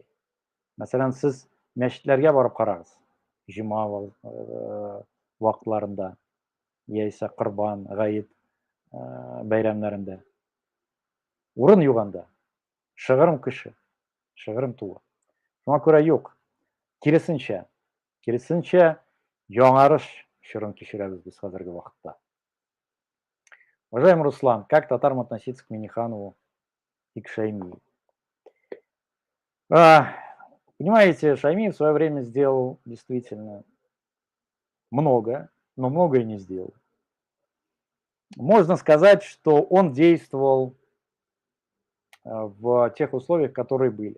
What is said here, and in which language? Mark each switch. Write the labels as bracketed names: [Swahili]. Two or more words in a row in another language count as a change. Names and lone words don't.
[Tatar] Мәсәлән, сез мәчетләргә барып карагыз, җома вакытларында, яисә корбан, гаит бәйрәмнәрендә. Урын юк анда. Шыгрым кеше, шыгрым тулы. Шуңа күрә юк. Киресенчә, яңарыш чорын кичерәбез без хәзерге вакытта. [Russian] Уважаемый Руслан, как татарам относиться к Минниханову и к Шаймиеву? Понимаете, Шаймиев в свое время сделал действительно много, но многое не сделал. Можно сказать, что он действовал в тех условиях, которые были.